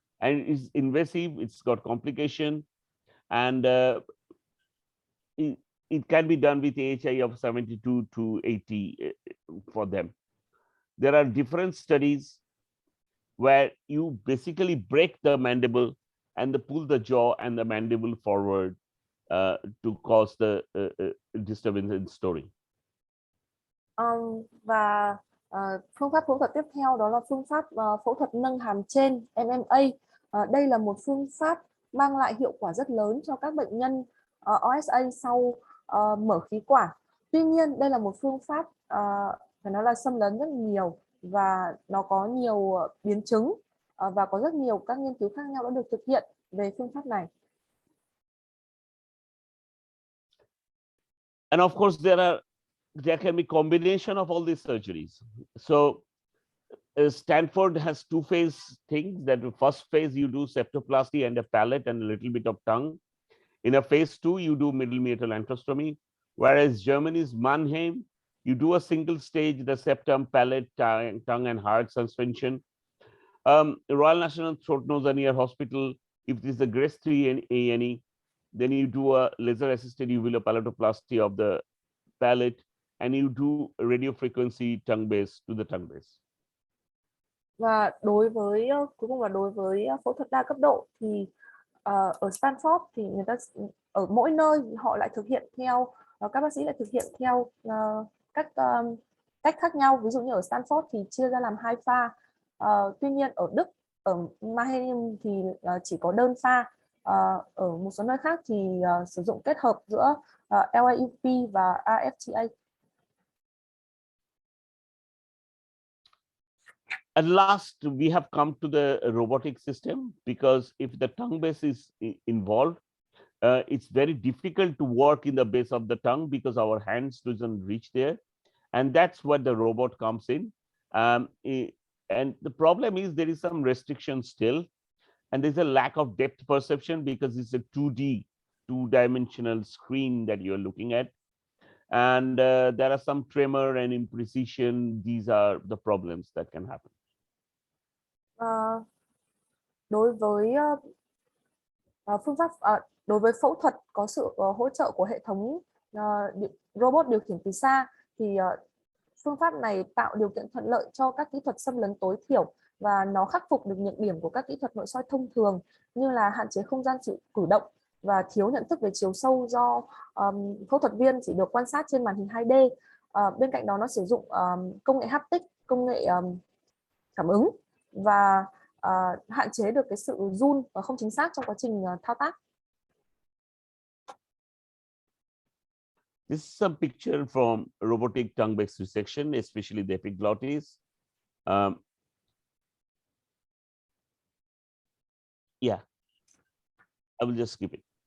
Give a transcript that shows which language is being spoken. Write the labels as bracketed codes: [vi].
[en] And it's invasive, it's got complication, and it can be done with AHI of 72 to 80 for them. There are different studies where you basically break the mandible and pull the jaw and the mandible forward to cause the disturbance in story. [vi] Và phương pháp phẫu thuật tiếp theo đó là phương pháp phẫu thuật nâng hàm trên MMA. Đây là một phương pháp mang lại hiệu quả rất lớn cho các bệnh nhân OSA sau mở khí quản. Tuy nhiên đây là một phương pháp phải nói là xâm lấn rất nhiều và nó có nhiều biến chứng và có rất nhiều các nghiên cứu khác nhau đã được thực hiện về phương pháp này. [en] And of course there can be combination of all these surgeries. So Stanford has two-phase thing. That the first phase you do septoplasty and a palate and a little bit of tongue. In a phase 2 you do middle meatal antrostomy, whereas Germany's Mannheim you do a single stage, the septum, palate, tongue and hyoid suspension. Royal National Throat Nose and Ear Hospital, if it is a grade 3 and A&E, then you do a laser assisted uvulopalatoplasty of the palate, and you do radio frequency tongue base to the tongue base. [vi] Và đối với cuối cùng là đối với phẫu thuật đa cấp độ thì ở Stanford thì người ta ở mỗi nơi họ lại thực hiện theo, các bác sĩ lại thực hiện theo các cách khác nhau. Ví dụ như ở Stanford thì chia ra làm 2 pha. Tuy nhiên ở Đức, ở Mannheim thì chỉ có đơn pha. Ở một số nơi khác thì sử dụng kết hợp giữa LAUP và RFTA. [en] At last, we have come to the robotic system, because if the tongue base is involved, it's very difficult to work in the base of the tongue because our hands doesn't reach there, and that's where the robot comes in. And the problem is there is some restriction still, and there's a lack of depth perception because it's a 2D, two-dimensional screen that you're looking at. And there are some tremor and imprecision. These are the problems that can happen. [vi] Đối với phương pháp đối với phẫu thuật có sự hỗ trợ của hệ thống robot điều khiển từ xa thì phương pháp này tạo điều kiện thuận lợi cho các kỹ thuật xâm lấn tối thiểu, và nó khắc phục được nhược điểm của các kỹ thuật nội soi thông thường như là hạn chế không gian cử động và thiếu nhận thức về chiều sâu do phẫu thuật viên chỉ được quan sát trên màn hình 2D. Bên cạnh đó nó sử dụng công nghệ haptic, công nghệ cảm ứng và hạn chế được cái sự run và không chính xác trong quá trình thao tác. [en] This is some picture from robotic tongue-based resection, especially the epiglottis. Yeah, I will just skip it.